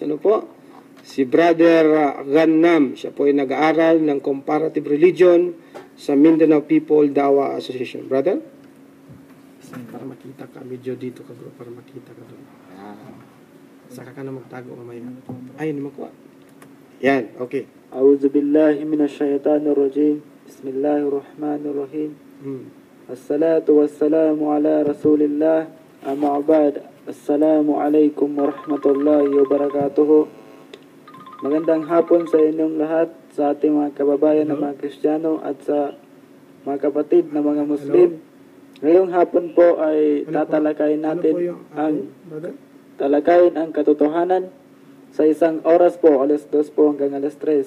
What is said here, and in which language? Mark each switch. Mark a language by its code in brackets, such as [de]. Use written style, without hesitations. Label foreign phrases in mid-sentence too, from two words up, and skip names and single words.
[tl] Si Brother Gannam, siya po ay nag-aaral ng [en] Comparative Religion [tl] sa Mindanao People Da'wa Association. Brother? Para makita ka, medyo dito ka bro, para makita ka doon. Saka ka na magtago mamaya. Ay, naman ko. Yan, okay. [ar] أعوذ بالله من الشيطان الرجيم. بسم الله الرحمن الرحيم الصلاة والسلام على رسول الله. أما بعد. السلام عليكم ورحمة الله وبركاته. [tl] Magandang hapon sa inyong lahat, sa ating mga kababayan na mga Kristiyano at sa mga kapatid na mga Muslim. Ngayong hapon po ay tatalakayin natin ang katotohanan sa isang oras po, alas 2 po hanggang alas 3.